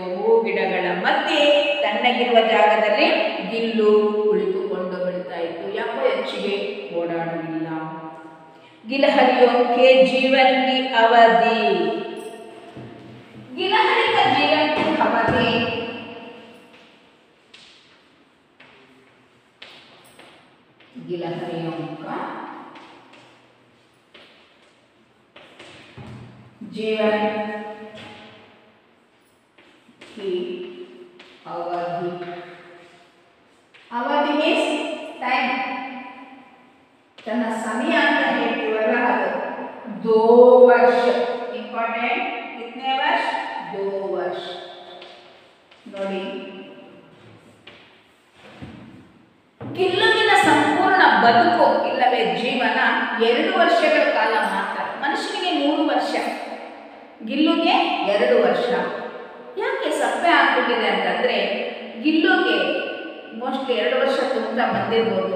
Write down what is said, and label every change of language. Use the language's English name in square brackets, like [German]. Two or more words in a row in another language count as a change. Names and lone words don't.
[Kannada] ಹೂ ಗಿಡಗಳ ಮಧ್ಯೆ ತಣ್ಣಗಿರುವ ಜಾಗದಲ್ಲಿ ಗಿಲ್ಲು ಕುಳಿತುಕೊಂಡು ಬಿಡ್ತಾ ಇತ್ತು. ಯಾಕೋ ಹೆಚ್ಚಿಗೆ ಓಡಾಡಲಿಲ್ಲ. [Hindi] गिलहरियों के जीवन की अवधि, गिलहरी का जीवन की अवधि, गिलहरियों का जीवन की अवधि, अवधि [English] means time, [Kannada] तನ್ನ ಸಮಯ ಅಂತ ಹೇಳ್ತೀವಲ್ಲ ಅದು 2 ವರ್ಷ ಇಂಪಾರ್ಟೆಂಟ್. [Hindi] कितने वर्ष? 2 वर्ष. [Kannada] ನೋಡಿ, ಗಿಲ್ಲುವಿನ ಸಂಪೂರ್ಣ ಬದುಕು ಇಲ್ಲವೇ ಜೀವನ 2 ವರ್ಷಗಳ ಕಾಲ ಮಾತ್ರ. ಮನುಷ್ಯನಿಗೆ 3 ವರ್ಷ, ಗಿಲ್ಲುಗೆ 2 ವರ್ಷ. ಯಾಕೆ ಸಪ್ಪೆ ಆಗ್ಬಿಟ್ಟಿದೆ ಅಂತಂದ್ರೆ, ಗಿಲ್ಲುಗೆ ಮೋಸ್ಟ್ಲಿ 2 ವರ್ಷ ತುಂಬ ಬಂದಿರ್ಬೋದು.